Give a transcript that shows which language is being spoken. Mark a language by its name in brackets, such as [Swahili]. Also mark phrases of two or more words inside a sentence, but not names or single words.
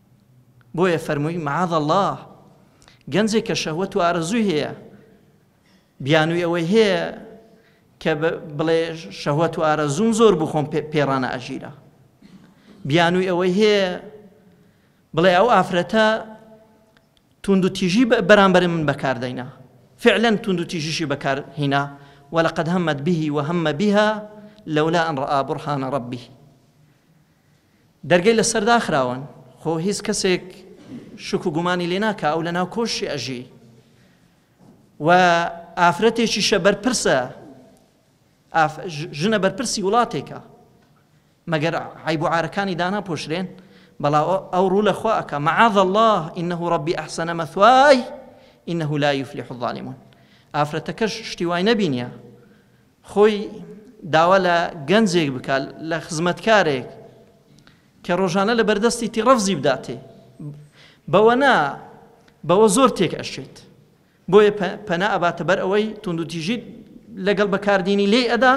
[Central Kurdish] بۆیە فەرمووی [Arabic] معاذ الله، [Central Kurdish] گەنجێک کە شەهوەت و ئارەزووی هەیە بیانووی ئەوەی هەیە کە بڵێ شەهوەت و ئارەزوم زۆر بوو خۆم پێڕانە ئەژیرە، بیانووی ئەوەی هەیە بڵێ ئەو ئافرەتە توند و تیژی بەرامبەر من بەکاردەینا، فعلا توند و تیژیشی بەکارهێنا، [Arabic] ولقد همت به وهم بها لولا أن رأى برهان ربه. [Central Kurdish] دەرگەی لەسەر داخراون، خۆ هیچ کەسێک شک و گومانی لێ ناکا ئەو لەناو کۆشی ئەژی، و ئافرەتێکیشە بەرپرسە، ژنە بەرپرسی وڵاتێکە، مەگەر عیب و عارەکانی دانا پۆشرێن، بەڵام ئەو ڕوو لە خوا ئەکا [Arabic] معاذ الله إنه ربي أحسن مثواي إنه لا يفلح الظالمون. [Central Kurdish] ئافرەتەکەش شتی وای نەبینیە خۆی داوا لە گەنجێک بکات لە خزمەتکارێک کە ڕۆژانە لە بەردەستی تی ڕەفزی بداتێ، بەوە نا بەوە زۆر تێک ئەشێت، بۆیە پەنا ئەباتە بەر ئەوەی توند و تیژی لەگەڵ بەکاردێنی لێ ئەدا.